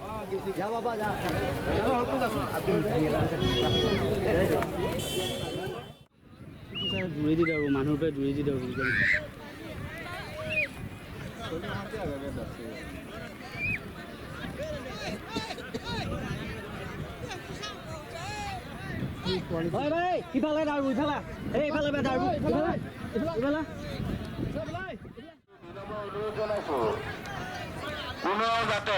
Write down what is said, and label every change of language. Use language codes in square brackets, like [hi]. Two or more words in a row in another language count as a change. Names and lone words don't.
[bn] যা বাবা যা জুড়ে দিতে পারবো মানুষ জুড়ে দিতে পারবো ইফালে দাঁড়বো ইফালে এইফালে দাঁড়বো ইফালে কোনো যাতে